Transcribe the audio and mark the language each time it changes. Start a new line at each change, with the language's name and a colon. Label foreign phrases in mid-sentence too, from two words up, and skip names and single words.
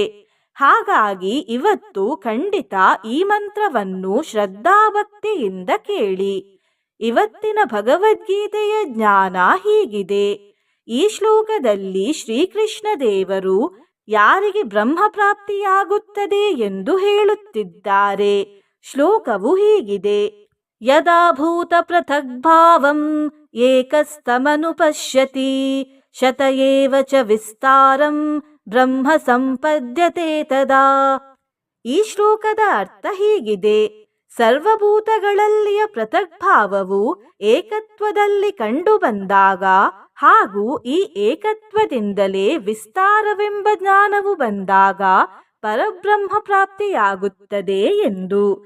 Kannada: ಹಾಗಾಗಿ ಇವತ್ತು ಖಂಡಿತ ಈ ಮಂತ್ರವನ್ನು ಶ್ರದ್ಧಾಭಕ್ತಿಯಿಂದ ಕೇಳಿ. ಇವತ್ತಿನ ಭಗವದ್ಗೀತೆಯ ಜ್ಞಾನ ಹೀಗಿದೆ. ಈ ಶ್ಲೋಕದಲ್ಲಿ ಶ್ರೀಕೃಷ್ಣ ದೇವರು ಯಾರಿಗೆ ಬ್ರಹ್ಮ ಪ್ರಾಪ್ತಿಯಾಗುತ್ತದೆ ಎಂದು ಹೇಳುತ್ತಿದ್ದಾರೆ. ಶ್ಲೋಕವು ಹೀಗಿದೆ:
Sanskrit: ಯದಾ ಭೂತ ಪೃಥಗ್ಭಾವಂ ಏಕಸ್ತಮನುಪಶ್ಯತಿ ಶತಯೇವ ಚ ವಿಸ್ತಾರಂ ಬ್ರಹ್ಮ ಸಂಪದ್ಯತೆ ತದಾ.
Kannada: ಈ ಶ್ಲೋಕದ ಅರ್ಥ ಹೀಗಿದೆ: ಸರ್ವಭೂತಗಳಲ್ಲಿಯ ಪೃಥಗ್ಭಾವವು ಏಕತ್ವದಲ್ಲಿ ಕಂಡುಬಂದಾಗ ಹಾಗೂ ಈ ಏಕತ್ವದಿಂದಲೇ ವಿಸ್ತಾರವೆಂಬ ಜ್ಞಾನವು ಬಂದಾಗ ಪರಬ್ರಹ್ಮ ಪ್ರಾಪ್ತಿಯಾಗುತ್ತದೆ ಎಂದು.